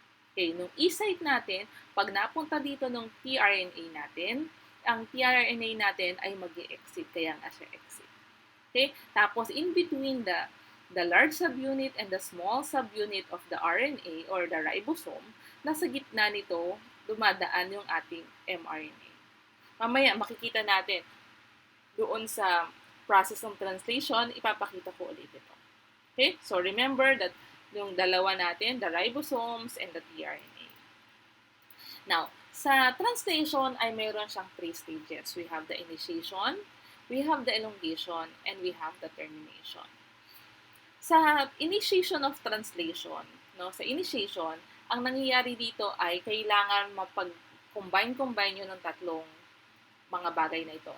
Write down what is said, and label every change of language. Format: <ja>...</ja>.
<tl>Okay, nung E site natin, pag napunta dito ng tRNA natin, ang tRNA natin ay mag-exit, kaya nga siya exit. Okay, tapos</tl> <en>in between the large subunit and the small subunit of the RNA or the ribosome,</en> <tl>nasa gitna nito, dumadaan yung ating mRNA. Mamaya, makikita natin doon sa process ng translation, ipapakita ko ulit ito. Okay?</tl> <en>So, remember that</en> <tl>yung dalawa natin,</tl> <en>the ribosomes and the tRNA.</en> <tl>Now, sa translation ay mayroon siyang 3 stages.</tl> <en>We have the initiation, we have the elongation, and we have the termination.</en> <tl>Sa initiation of translation, no, sa initiation, ang nangyayari dito ay kailangan mapag-combine yun ng tatlong mga bagay na ito.</tl>